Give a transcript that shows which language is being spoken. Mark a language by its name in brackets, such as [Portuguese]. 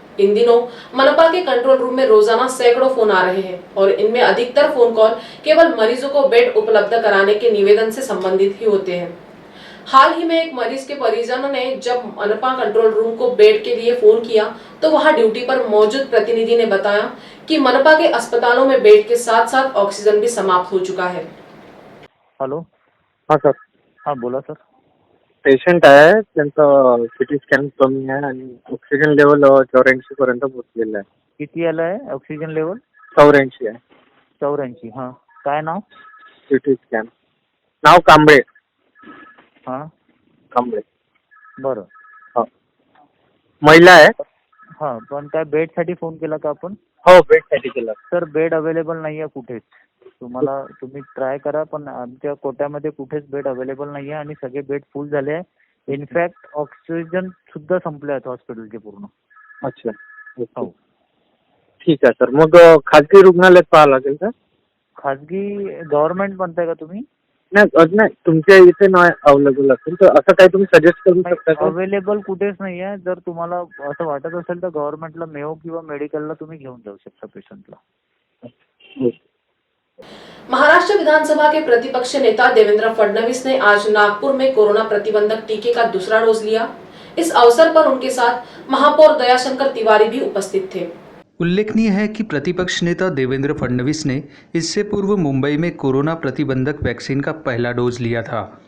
[Hindi] इन दिनों मनपा के कंट्रोल रूम में रोजाना सैकड़ों फोन आ रहे हैं और इनमें अधिकतर फोन कॉल केवल मरीजों को बेड उपलब्ध कराने के निवेदन से संबंधित ही होते हैं। हाल ही में एक मरीज के परिजनों ने जब मनपा कंट्रोल रूम को बेड के लिए फोन किया तो वहां ड्यूटी पर मौजूद प्रतिनिधि ने बताया कि मनपा के अस्पतालों में बेड के साथ साथ ऑक्सीजन भी समाप्त हो चुका है। हॅलो, हाँ सर, [Marathi] हां बोला सर. पेशंट आहे, त्यांचं सिटी स्कॅन कमी आहे आणि ऑक्सिजन लेवल 84 पर्यंत पोहोचलेलं आहे. किती आलं आहे ऑक्सिजन लेवल? 84 आहे. 84. हां, काय नाव? CT scan. नाव कांबळे. हां, कांबळे. बरं. हो. महिला आहे. हां, पण काय बेडसाठी फोन केला का आपण? हो, बेडसाठी केलं. सर बेड अवेलेबल नाही आहे कुठेच. तुम्ही ट्राय करा, पण आमच्या कोट्यामध्ये कुठेच बेड अवेलेबल नाही आहे आणि सगळे बेड फुल झाले आहे. इनफॅक्ट ऑक्सिजन सुद्धा संपले आहेत हॉस्पिटलचे पूर्ण. अच्छा. हो. ठीक आहे सर. मग खाजगी रुग्णालयात पाहावं लागेल का? खाजगी गव्हर्नमेंट म्हणताय का तुम्ही? नाही, तुमच्या इथे नाही अवेलेबल असेल तर असं काही तुम्ही सजेस्ट करू शकता का? अवेलेबल कुठेच नाही आहे. जर तुम्हाला असं वाटत असेल तर गव्हर्नमेंटला मेयो किंवा मेडिकलला तुम्ही घेऊन जाऊ शकता पेशंटला. [Hindi] महाराष्ट्र विधानसभा के प्रतिपक्ष नेता देवेंद्र फडणवीस ने आज नागपुर में कोरोना प्रतिबंधक टीके का दूसरा डोज लिया। इस अवसर पर उनके साथ महापौर दयाशंकर तिवारी भी उपस्थित थे। उल्लेखनीय है कि प्रतिपक्ष नेता देवेंद्र फडणवीस ने इससे पूर्व मुंबई में कोरोना प्रतिबंधक वैक्सीन का पहला डोज लिया था।